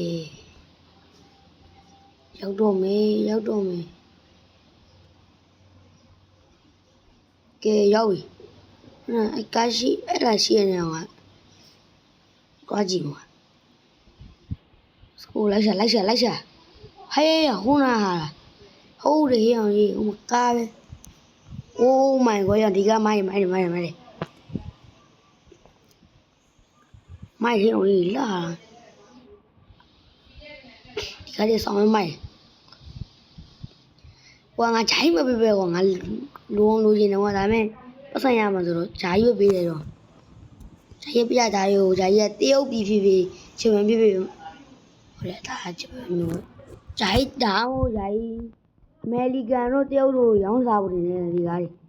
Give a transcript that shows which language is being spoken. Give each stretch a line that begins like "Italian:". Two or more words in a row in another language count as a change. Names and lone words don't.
Burmese: ရောက်တော့မယ်ကဲရောက်ပြီအဲ့ကားရှိအဲ့ဒါရှိနေအောင်ကွာကြည့်မှာ စကိုလိုက်ရှာဟဲ့ဟိုနာဟာဟုတ်တယ်အောင်ကြီးဟိုကားပဲ
English: oh my god
Burmese: ရဒီကမိုက်တယ်မိုက်ဟင်းအောင်ကြီးလာဒီကလေးဆောင်မိုက် ကွာငါဂျိုင်းမပေးပဲကွာငါလိုချင်တယ်ကွာဒါပေမဲ့ပတ်ဆိုင်ရမှာဆိုတော့ဂျာကြီးပဲပေးတယ်တော့ဂျာကြီးပြဂျာကြီးကတရုတ်ပြည်ဖြစ်ချင်မှဖြစ်ဟုတ်လေဒါချင်မျိုးဂျာကြီးတောင်းဂျာကြီးအမေရိကန်တို့တရုတ်တို့ရောင်းစားဖို့နေတယ်ဒီကားတွေ